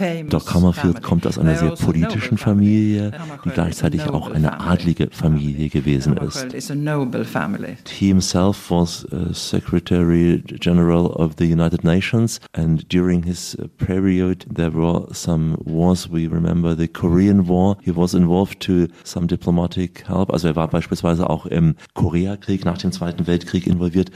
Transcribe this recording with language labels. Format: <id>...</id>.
<de>Dag Hammarskjöld kommt aus einer sehr politischen Familie, die gleichzeitig auch eine adlige Familie gewesen ist.</de> <en>He himself was Secretary General of the United Nations, and during his period there were some wars. We remember the Korean War. He was involved to some diplomatic help.</en> <de>Also er war beispielsweise auch im Koreakrieg nach dem Zweiten Weltkrieg involviert.</de>